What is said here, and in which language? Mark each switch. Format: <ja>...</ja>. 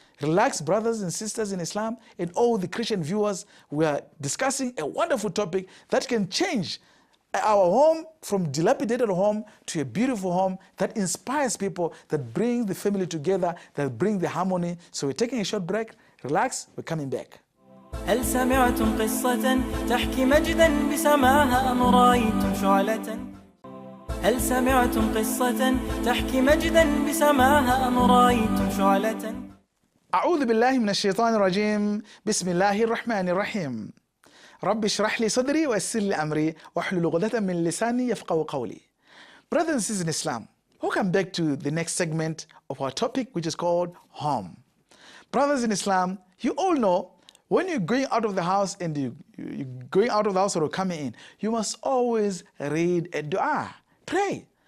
<en>Relax, brothers and sisters in Islam, and all the Christian viewers. We are discussing a wonderful topic that can change our home from dilapidated home to a beautiful home that inspires people, that brings the family together, that brings the harmony. So we're taking a short break. Relax, we're coming back.</en> <ar>هل سمعتم قصة تحكي مجدا بسماها أم رأيتم شعلة؟ هل سمعتم قصة تحكي مجدا بسماها أم رأيتم شعلة؟ أعوذ بالله من الشيطان الرجيم. بسم الله الرحمن الرحيم. رب اشرح لي صدري ويسر لي أمري واحلل عقدة من لساني يفقهوا قولي.</ar> <en>Brothers and sisters in Islam, welcome back to the next segment of our topic, which is called home. Brothers in Islam, you all know when you're going out of the house and you're going out of the house or coming in, you must always read a dua, pray.</en>